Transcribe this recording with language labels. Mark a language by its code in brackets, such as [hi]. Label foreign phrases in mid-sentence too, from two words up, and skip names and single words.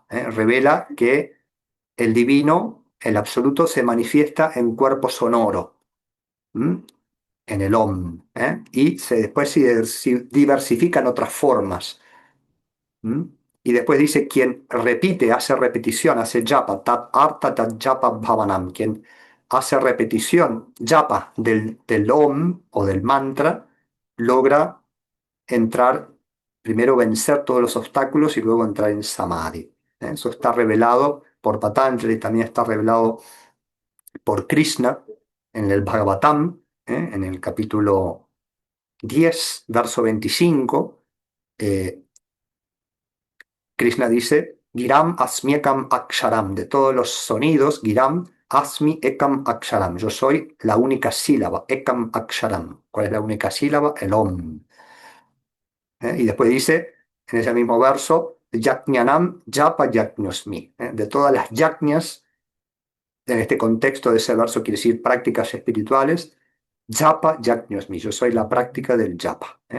[es] Revela que el divino, el absoluto, se manifiesta en cuerpo sonoro, en el Om. Y después se diversifica en otras formas. ¿Mm? Y después dice, quien repite, hace repetición, hace japa, [sa] तत् अर्थ तत् जप भावनम्, [es] quien hace repetición, japa del om o del mantra, logra entrar, primero vencer todos los obstáculos y luego entrar en samadhi. Eso está revelado por Patanjali, también está revelado por Krishna en el Bhagavatam, en el capítulo 10, verso 25. Krishna dice, [sa] गिराम् अस्मि एकम् अक्षरम्, [es] de todos los sonidos, [sa] गिराम् अस्मि एकम् अक्षरम्, [es] yo soy la única sílaba, [sa] एकम् अक्षरम्. [es] ¿Cuál es la única sílaba? El Om. Y después dice, en ese mismo verso, [sa] यज्ञानाम् जप यज्ञोऽस्मि, [es] de todas las yajñas, en este contexto de ese verso quiere decir prácticas espirituales, [sa] जप यज्ञोऽस्मि, [es] yo soy la práctica del japa.